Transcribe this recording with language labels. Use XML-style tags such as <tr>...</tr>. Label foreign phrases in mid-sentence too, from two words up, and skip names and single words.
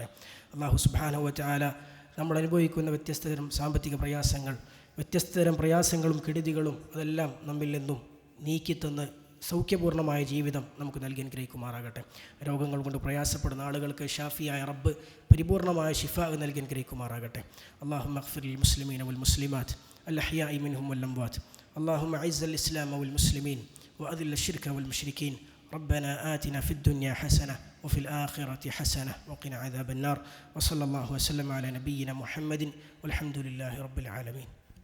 <ar>الله سبحانه وتعالى</ar> <ml>നമ്മൾ അനുഭവിക്കുന്ന വ്യത്യസ്തതരം സാമ്പത്തിക പ്രയാസങ്ങൾ, വ്യത്യസ്തതരം പ്രയാസങ്ങളും കെടുതികളും അതെല്ലാം നമ്മിൽ നിന്നും നീക്കിത്തന്ന് സൗഖ്യപൂർണ്ണമായ ജീവിതം നമുക്ക് നൽകി അനുഗ്രഹിക്കുമാറാകട്ടെ. രോഗങ്ങൾ കൊണ്ട് പ്രയാസപ്പെടുന്ന ആളുകൾക്ക് ഷാഫിയായ റബ്ബ് പരിപൂർണ്ണമായ ശിഫാ നൽകി അനുഗ്രഹിക്കുമാറാകട്ടെ.</ml> <ar>اللهم اغفر للمسلمين والمسلمات الأحياء منهم والأموات. اللهم أعز الإسلام والمسلمين وأذل الشرك والمشركين. ربنا آتنا في الدنيا حسنة وفي الآخرة حسنة وقنا عذاب النار. وصلى الله وسلم على نبينا محمد والحمد لله رب العالمين.</ar>